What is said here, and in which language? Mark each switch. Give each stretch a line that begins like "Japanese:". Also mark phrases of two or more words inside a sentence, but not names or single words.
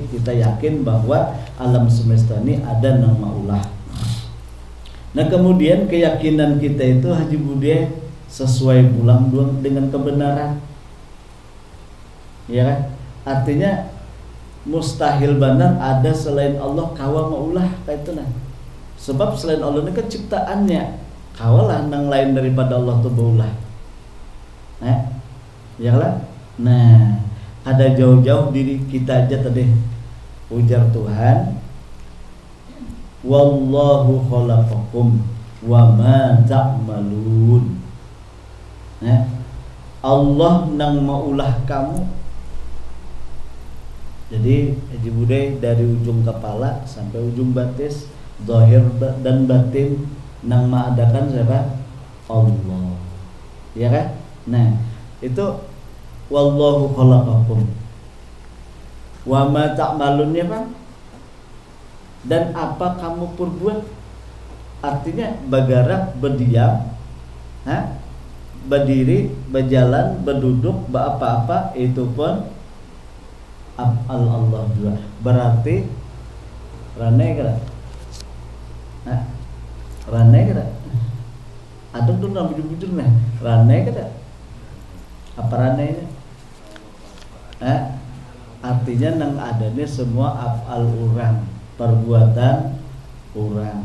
Banjar: Kita yakin bahwa alam semesta ini ada nama ulah. Nah, kemudian keyakinan kita itu Haji Bude sesuai pulang dengan kebenaran, ya kan? Artinya mustahil benar ada selain Allah kawa maulah kayak itu nah. Sebab selain Allah ini kan ciptaannya, kawalah nang lain daripada Allah tuh baulah. Nah, ya lah. Nah, ada jauh-jauh diri kita aja tadi ujar Tuhan,
Arabic: wallahu khalaqakum wa ma ta'malun.
Banjar: Nah, Allah nang maulah kamu. Jadi Haji Bude dari ujung kepala sampai ujung batis, zahir dan batin, nang mengadakan siapa? Allah, ya kan? Nah, itu
Arabic: wallahu khalaqakum wa ma ta'malunnya
Banjar: Pak. Dan apa kamu perbuat, artinya bergerak, berdiam, berdiri, berjalan, berduduk, apa-apa itu pun af'al Allah juga. Berarti rane kada? Rane kada? Ada tuh nama bujur-bujur nih. Rane kada? Apa rane ini? Artinya nang adanya semua af'al orang, perbuatan orang.